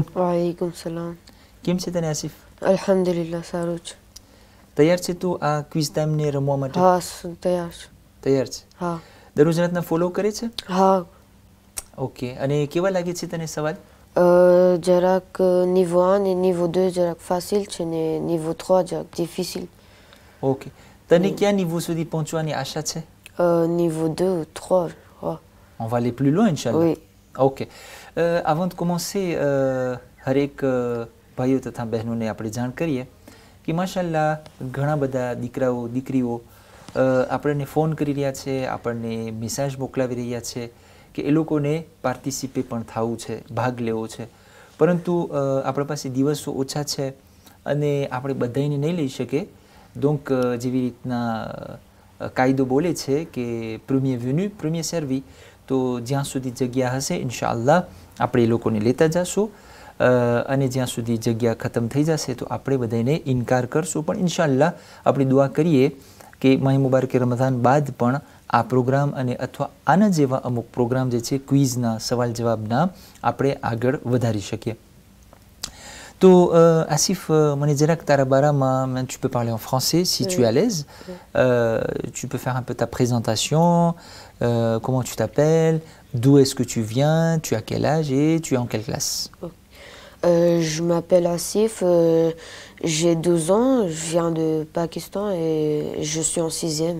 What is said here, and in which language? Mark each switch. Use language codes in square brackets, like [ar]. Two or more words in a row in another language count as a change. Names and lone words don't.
[ar] وعليكم السلام. [gu] કેમ છે તને આસિફ? અલ્હમ્દુલિલ્લાહ, સારું છે. તૈયાર છે તું આ ક્વિઝ ટાઈમને રમવા માટે? હા, તૈયાર છે. તૈયાર છે? હા. દરરોજ રાતના ફોલો કરે છે? હા. ઓકે. અને કેવા લાગે છે તને સવાલ? જરાક [fr] niveau 1 et niveau 2 [gu] જરાક ફાસિલ છે ને niveau 3 જરાક difficile. ઓકે. તને કયા niveau સુધી પહોંચવાની આશા છે? [fr] Niveau 2 3. Oh. On va aller plus loin, Inch'Allah. Oui. Ok. Avant de commencer, [gu] હરેક ભાઈઓ તથા બહેનોને આપણે જાણ કરીએ કે માશાલ્લાહ ઘણા બધા દીકરાઓ દીકરીઓ આપણને ફોન કરી રહ્યા છે, આપણને મેસેજ મોકલાવી રહ્યા છે કે એ લોકોને પાર્ટિસિપે પણ થવું છે, ભાગ લેવો છે, પરંતુ આપણા પાસે દિવસો ઓછા છે અને આપણે બધાને નહીં લઈ શકીએ. donc જેવી રીતના કાયદો બોલે છે કે [fr] premier venu premier servi, [gu] તો જ્યાં સુધી જગ્યા હશે ઇન્શાઅલ્લાહ આપણે એ લોકોને લેતા જશું અને જ્યાં સુધી જગ્યા ખતમ થઈ જશે તો આપણે બધાને ઇનકાર કરશું. પણ ઇન્શાઅલ્લાહ આપણે દુઆ કરીએ કે માહ મુબારક રમઝાન બાદ પણ આ પ્રોગ્રામ અને અથવા આના જેવા અમુક પ્રોગ્રામ જે છે ક્વિઝના સવાલ જવાબના આપણે આગળ વધારી શકીએ. તો આસિફ, મને જરાક તારા બારામાં, [fr] tu peux parler en français si tu es à l'aise. Tu peux faire un peu ta présentation, comment tu t'appelles, d'où est-ce que tu viens, tu as quel âge et tu es en quelle classe? Je m'appelle Asif, j'ai 12 ans, je viens de Pakistan et je suis en 6e.